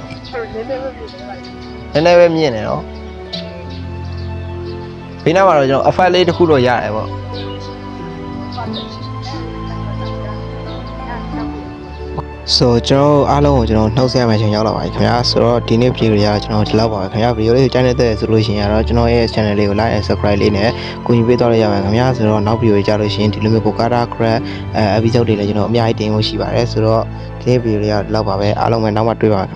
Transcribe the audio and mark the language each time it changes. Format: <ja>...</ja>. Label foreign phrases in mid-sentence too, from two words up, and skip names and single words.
<my>နည်းနည်းပဲမြင့်နေတော့ဘေးနားမှာတော့ကျွန်တော် effect လေးတစ်ခုတော့ရတယ်ပေါ့ဆိုကျွန်တော်အားလုံးကိုကျွန်တော်နှုတ်ဆက်ရမယ့်ချိန်ရောက်လာပါပြီခင်ဗျာဆိုတော့ဒီနေ့ဗီဒီယိုလေးကကျွန်တော်ဒီလောက်ပါပဲခင်ဗျာဗီဒီယိုလေးကိုကြိုက်နေတဲ့ဆိုလို့ရှိရင်တော့ကျွန်တော်ရဲ့ channel လေးကို</my> <en>like and subscribe</en> <my>လေးနဲ့ကူညီပေးသွားလို့ရပါခင်ဗျာဆိုတော့နောက်ဗီဒီယိုကြလို့ရှိရင်ဒီလိုမျိုးကိုကာတာ</my> <en>crack episode</en> <my>တွေလည်းကျွန်တော်အများကြီးတင်ဖို့ရှိပါတယ်ဆိုတော့ဒီနေ့ဗီဒီယိုလေးကဒီလောက်ပါပဲအားလုံးပဲနောက်မှတွေ့ပါမယ်</my>